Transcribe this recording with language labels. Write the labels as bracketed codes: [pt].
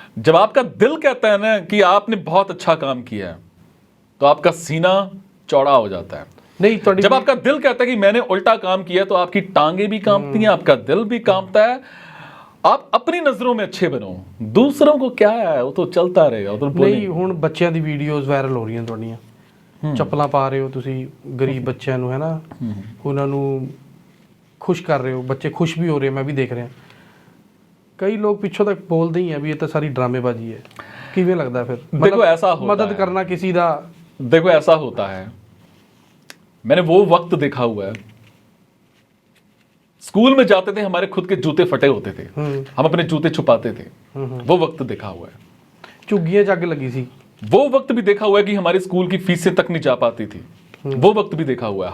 [hi] जब आपका दिल कहता है ना कि आपने बहुत अच्छा काम किया है, तो आपका सीना चौड़ा हो जाता है। नहीं, जब आपका दिल कहता है कि मैंने उल्टा काम किया, तो आपकी टांगे भी कांपती हैं, आपका दिल भी कांपता है। आप अपनी नजरों में अच्छे बनो, दूसरों को क्या है वो तो चलता रहेगा, वो तो नहीं। [pa] ਹੁਣ ਬੱਚਿਆਂ ਦੀ ਵੀਡੀਓਜ਼ ਵਾਇਰਲ ਹੋ ਰਹੀਆਂ ਤੁਹਾਡੀਆਂ, ਚੱਪਲਾਂ ਪਾ ਰਹੇ ਹੋ ਤੁਸੀਂ ਗਰੀਬ ਬੱਚਿਆਂ ਨੂੰ, ਹੈ ਨਾ, ਉਹਨਾਂ ਨੂੰ ਖੁਸ਼ ਕਰ ਰਹੇ ਹੋ, ਬੱਚੇ ਖੁਸ਼ ਵੀ ਹੋ ਰਹੇ, ਮੈਂ ਵੀ ਦੇਖ ਰਿਹਾ। ਕਈ ਲੋਕ ਪਿੱਛੋਂ ਤੱਕ ਬੋਲਦੇ ਹੀ ਆ ਵੀ ਇਹ ਤਾਂ ਸਾਰੀ ਡਰਾਮੇਬਾਜ਼ੀ ਹੈ। ਕਿਵੇਂ ਲੱਗਦਾ ਫਿਰ? [hi] देखो ऐसा होता मदद है, करना किसी का, देखो ऐसा होता है, मैंने वो वक्त देखा हुआ है। स्कूल में जाते थे, हमारे खुद के जूते फटे होते थे, हम अपने जूते छुपाते थे, वो वक्त देखा हुआ है। [pa] ਝੁੱਗੀਆਂ ਚੱਗ ਲੱਗੀ ਸੀ, [hi] वो वक्त भी देखा हुआ है कि हमारे स्कूल की फीसें तक नहीं जा पाती थी, वो वक्त भी देखा हुआ है।